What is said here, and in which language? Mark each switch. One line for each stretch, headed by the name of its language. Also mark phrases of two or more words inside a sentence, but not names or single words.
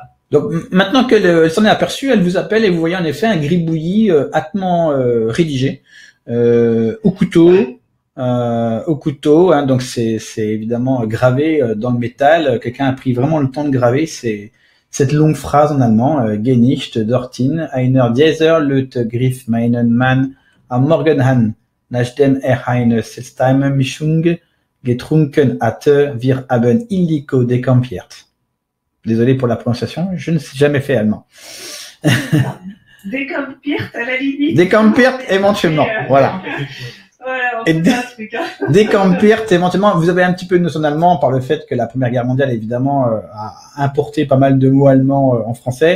French: Donc maintenant qu'elle s'en est aperçue, elle vous appelle et vous voyez en effet un gribouillis hâtement rédigé au couteau. Hein, donc c'est évidemment gravé dans le métal. Quelqu'un a pris vraiment le temps de graver cette longue phrase en allemand.
German: Genicht, dorthin, einer dieser Leute griff meinen Mann am Morgen an, nachdem eine seltsame Mischung getrunken hatte, wir haben illico decampiert.
French: Désolé pour la prononciation, je ne sais jamais fait allemand. Décampiert à la limite. Décampiert éventuellement, voilà. Voilà, Et c'est un truc. Hein. Décampiert éventuellement, vous avez un petit peu de notion d'allemand par le fait que la Première Guerre mondiale évidemment a importé pas mal de mots allemands en français.